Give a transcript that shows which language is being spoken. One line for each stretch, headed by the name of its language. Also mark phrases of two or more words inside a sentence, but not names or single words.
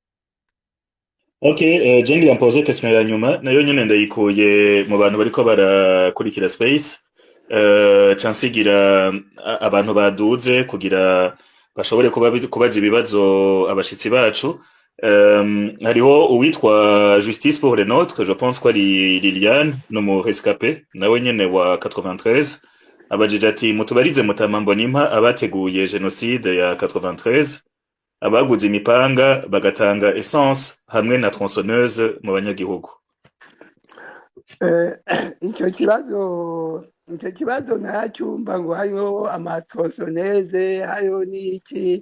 Rundi: Okay, je ngira mpoze question ya nyuma nayo nyene ndayikuye mu bantu bariko barakurikira space cansigira abantu baduze kugira bashobore kubaza ibibazo abashitsi bacu. Hariho uwitwa Justice pour les nôtres,
French: je pense
Rundi: ko ari Liliane no mu rescapé nawe nyene wa 93, abajije ati mutubarize Mutama Mbonimpa abateguye genocide ya 93, abaguze imipanga bagatanga essence hamwe na tronçonneuse mu banyagihugu. icyo kibazo ntacyumva ngo hariho amatronçonneuse hariho n'iki.